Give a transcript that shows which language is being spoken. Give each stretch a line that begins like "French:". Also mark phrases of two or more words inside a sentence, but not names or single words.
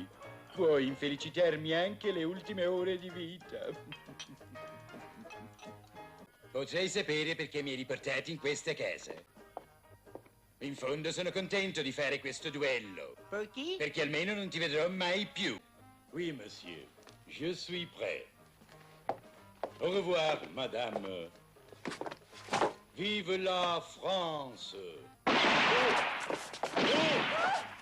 Italian: Puoi infelicitarmi anche le ultime ore di vita. Potrei sapere perché mi hai riportati in questa casa. In fondo sono contento di fare questo duello. Perché? Perché almeno non ti vedrò mai più.
French: Oui, monsieur. Je suis prêt. Au revoir, madame. Vive la France. Oh! Oh!